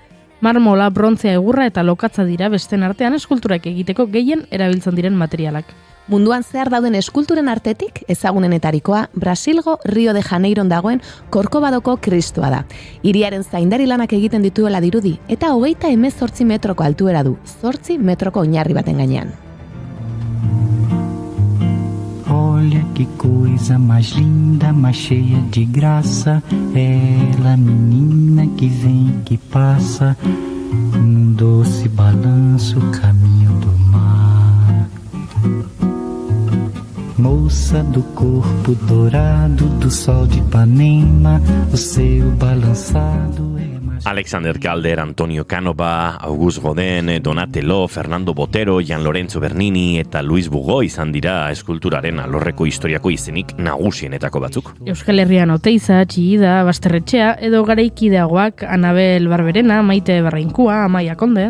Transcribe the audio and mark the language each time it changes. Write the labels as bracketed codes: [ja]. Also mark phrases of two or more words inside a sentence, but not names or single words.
[eu] Marmola, brontzea, egurra eta lokatza dira besten artean eskulturak egiteko gehien erabiltzen diren materialak. Munduan zehar dauden eskulturen artetik, ezagunenetarikoa, Brasilgo Rio de Janeiron dagoen Korkobadoko Kristoa da. Hiriaren zaindari lanak egiten dituela dirudi, eta 38 metroko altuera du, 8 metroko oinarri baten gainean. [pt] Olha que coisa mais linda, mais cheia de graça, ela menina que vem que passa, num doce balanço caminho do mar. Moça do corpo dourado do sol de Ipanema, o seu balançado é mais... [eu] Alexander Calder, Antonio Canova, August Rodin, Donatello, Fernando Botero, Gian Lorenzo Bernini eta Luis Bugo izan dira eskulturaren alorreko historiako izenik nagusienetako batzuk. Euskal Herrian Oteiza, Txillida, Basterretxea edo garaikideagoak Anabel Barberena, Maite Barrainkua, Amaia Konde.